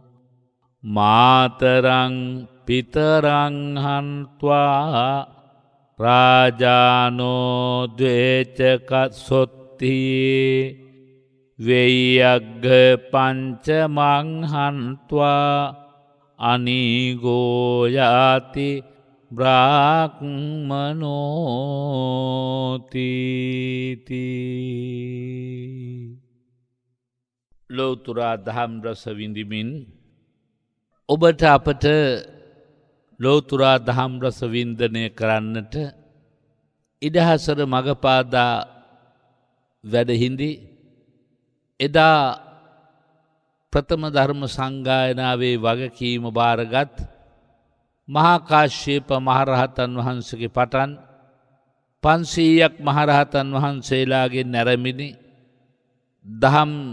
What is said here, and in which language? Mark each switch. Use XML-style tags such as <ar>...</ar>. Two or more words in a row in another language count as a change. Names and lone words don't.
<pi>මාතරං පිතරං හන්ත්වා රාජානෝ ද්වේචකත්සොත්ති වෙය්‍යග්ග පංචමං හන්ත්වා අනීඝෝයාති බ්‍රාහ්මනෝති.</pi> <si>ලෝතුරා දහම් රස විඳිමින් ඔබට අපට ලෝතුරා දහම් රස වින්දනය කරන්නට ඉඩහසර මගපාදා වැඩහිඳි එදා ප්‍රථම ධර්ම සංගායනාවේ වගකීම භාරගත් මහා කාශ්‍යප මහරහතන් වහන්සේගේ පටන් 500ක් මහරහතන් වහන්සේලාගේ නැරමිනි දහම්</si>